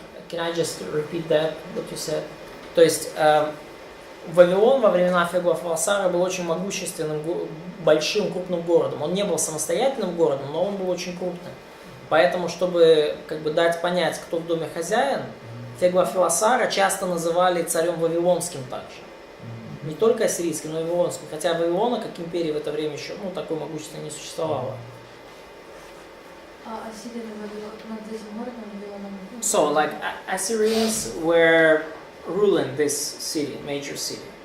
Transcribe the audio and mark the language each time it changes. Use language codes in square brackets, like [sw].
[en] Can I just repeat that, what you said? [ru] То есть Вавилон во времена Феглофилосара был очень могущественным, большим, крупным городом. Он не был самостоятельным городом, но он был очень крупным. Поэтому, чтобы как бы дать понять, кто в доме хозяин, Феглофилосара часто называли царем Вавилонским также. Не только ассирийским, но и Вавилонским. Хотя Вавилона, как империя, в это время еще такой могущественной не существовало. А Ассирия над этим городом Вавилоном? [en] So, like Assyrians were ruling this city, major city.